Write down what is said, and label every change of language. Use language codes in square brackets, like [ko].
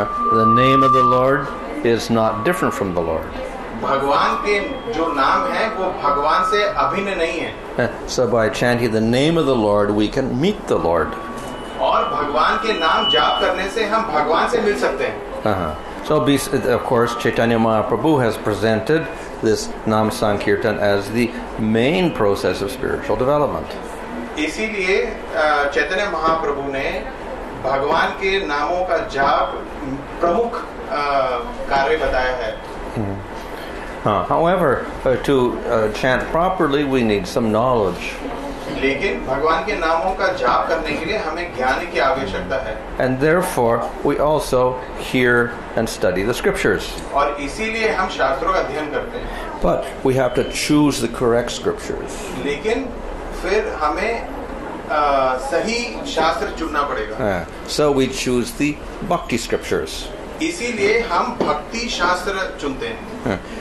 [en] The name of the Lord is not different from the Lord. [hi] भगवान के जो नाम है वो भगवान से अभिन्न नहीं है. [en] So by chanting the name of the Lord, we can meet the Lord. [hi] और भगवान के नाम जाप करने से हम भगवान से मिल सकते हैं. [en] So of course, Chaitanya Mahaprabhu has presented this Nam Sankirtan as the main process of spiritual development. [hi] इसीलिए चैतन्य महाप्रभु ने भगवान के नामों का जाप प्रमुख कार्य बताया है. [en] However, to chant properly, we need some knowledge. [hi] लेकिन भगवान के नामों का जाप करने के लिए हमें ज्ञान की आवश्यकता है. [en] And therefore, we also hear and study the scriptures. [hi] और इसीलिए हम शास्त्रों का अध्ययन करते हैं. [en] But we have to choose the correct scriptures. [hi] लेकिन फिर हमें सही शास्त्र चुनना पड़ेगा. [en] So we choose the bhakti scriptures. [hi] इसीलिए हम भक्ति शास्त्र चुनते हैं.